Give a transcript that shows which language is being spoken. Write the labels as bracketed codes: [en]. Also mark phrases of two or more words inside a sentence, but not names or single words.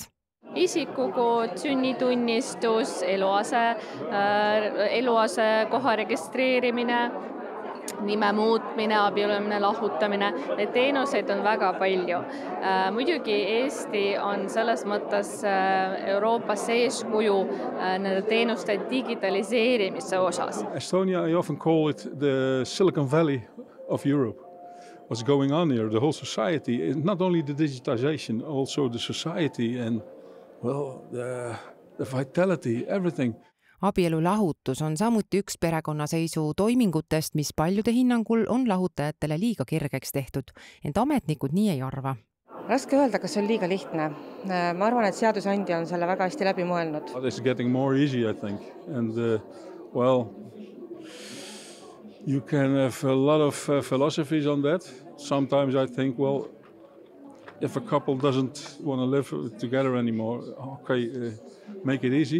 [et] Isikukood, sünnitunnistus, eluase koha registreerimine, nime muutmine, abiellumine, lahutamine. Neid teenuseid on väga palju. Muidugi Eesti on selles mõttes Euroopas eeskuju nende teenuste digitaliseerimise osas. [en] Estonia, I often call it the Silicon Valley of Europe. What's going on here? The whole society is not only the digitization, also the society and the vitality, everything. [et] Abielu lahutus on samuti üks perekonnaseisu toimingutest, mis paljude hinnangul on lahutajatele liiga kergeks tehtud, ent ametnikud nii ei arva. Raske öelda, kas on liiga lihtne. Ma arvan, et seadusandja on selle väga hästi läbi mõelnud. [en] It's getting more easy, I think. And you can have a lot of philosophies on that. Sometimes I think, if a couple doesn't want to live together anymore, make it easy.